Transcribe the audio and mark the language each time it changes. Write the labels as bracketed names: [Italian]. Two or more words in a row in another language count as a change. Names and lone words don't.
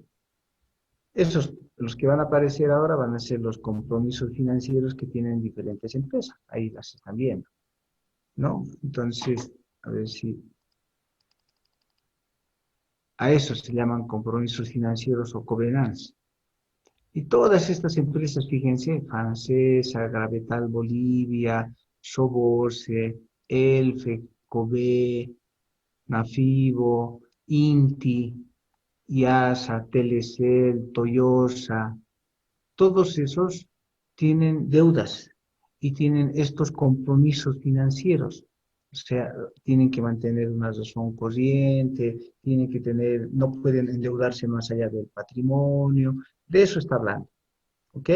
[Spanish] Esos, los que van a aparecer ahora van a ser los compromisos financieros que tienen diferentes empresas. Ahí las están viendo, ¿no? Entonces, a ver si a eso se llaman compromisos financieros o covenants. Y todas estas empresas, fíjense, Francesa, Gravetal Bolivia, Soborce, Elfe, Cové, Nafibo, Inti, IASA, Telecel, Toyosa, todos esos tienen deudas y tienen estos compromisos financieros. O sea, tienen que mantener una razón corriente, tienen que tener, no pueden endeudarse más allá del patrimonio, de eso está hablando, ¿ok?